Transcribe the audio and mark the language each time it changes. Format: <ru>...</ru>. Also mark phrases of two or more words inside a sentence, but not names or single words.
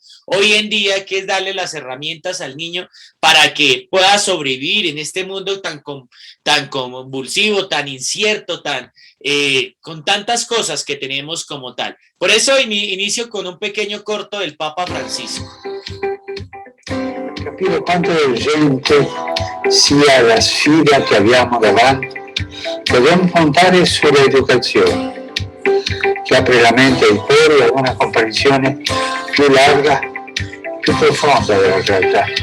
<es>Hoy en día hay que darle las herramientas al niño para que pueda sobrevivir en este mundo tan convulsivo, tan incierto, con tantas cosas que tenemos como tal. Por eso inicio con un pequeño corto del Papa Francisco.</es> <it>Capire quanto urgente sia la sfida che abbiamo davanti, dobbiamo puntare sull'educazione, che apre la mente e il cuore a una comprensione più larga, più profonda della realtà.</it>